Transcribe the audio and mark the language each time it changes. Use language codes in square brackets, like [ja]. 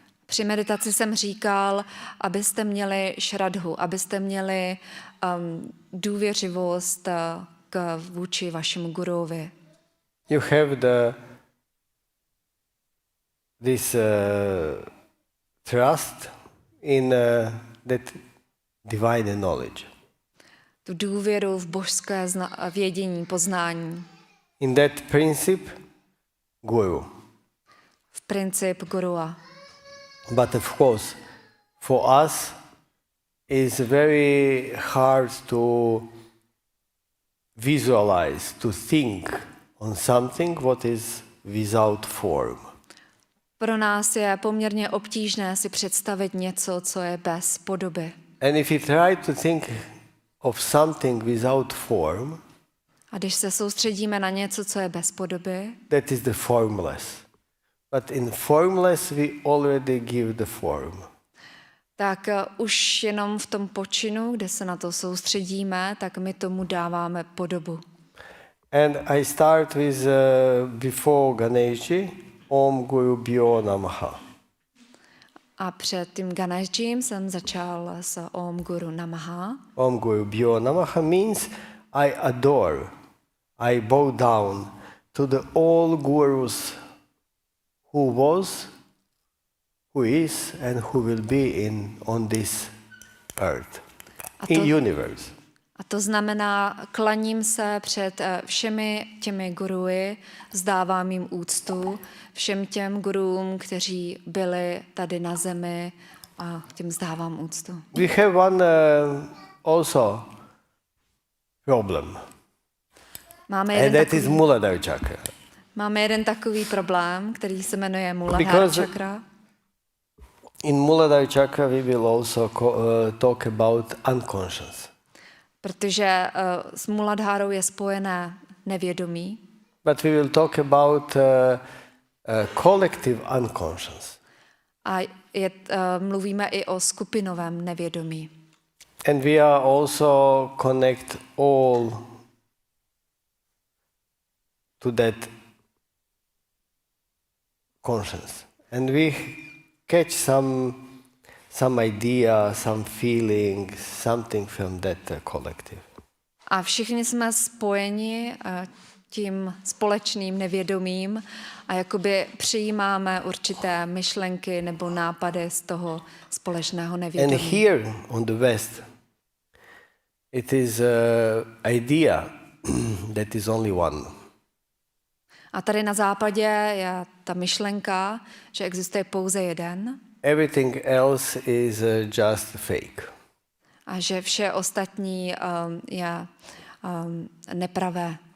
[cs] Při meditaci jsem říkal, abyste měli šradhu, abyste měli důvěřivost vůči vašemu guruvi. [en] You have this trust in that divine knowledge. [cs] Tu důvěru v božské vědění, poznání. [en] In that principle, guru. [cs] V princip gurua. [en] But of course, for us, it's very hard to visualize, to think on something what is without form. [cs] Pro nás je poměrně obtížné si představit něco, co je bez podoby. [en] And if you try to think of something without form, [cs] A když se soustředíme na něco, co je bez podoby, [en] that is the formless. But in formless we already give the form. [cs] tak už jenom v tom počinu, kde se na to soustředíme, tak my tomu dáváme podobu. [en] And I start with before Ganeshji, Om Guru Bhyo Namaha. [cs] A před tím Ganeshjim jsem začal s Om Guru Namaha. [en] Om Guru Bhyo Namaha means I adore, I bow down to the all gurus who was, who is, and who will be on this earth, in universe. [cs] A to znamená, klaním se před všemi těmi guruji, vzdávám jim úctu, všem těm guruům, kteří byli tady na zemi, a těm vzdávám úctu. [en] We have one also problem, [cs] Máme [en] and that is Muladhara chakra. [cs] Máme jeden takový problém, který se jmenuje Muladhara [en] Because chakra. in Muladhara chakra we will also talk about unconscious. [cs] Protože s Muladhárou je spojené nevědomí. [en] But we will talk about collective unconscious. [cs] A mluvíme i o skupinovém nevědomí. [en] And we are also connect all to that conscience. And we catch some idea, some feeling, something from that collective. [cs] A všichni jsme spojeni tím společným nevědomím a jakoby přijímáme určité myšlenky nebo nápady z toho společného nevědomí. [en] And here on the West, it is idea that is only one. [cs] A tady na západě je ta myšlenka, že existuje pouze jeden. [en] Everything else is just fake. [cs] A že vše ostatní je nepravé.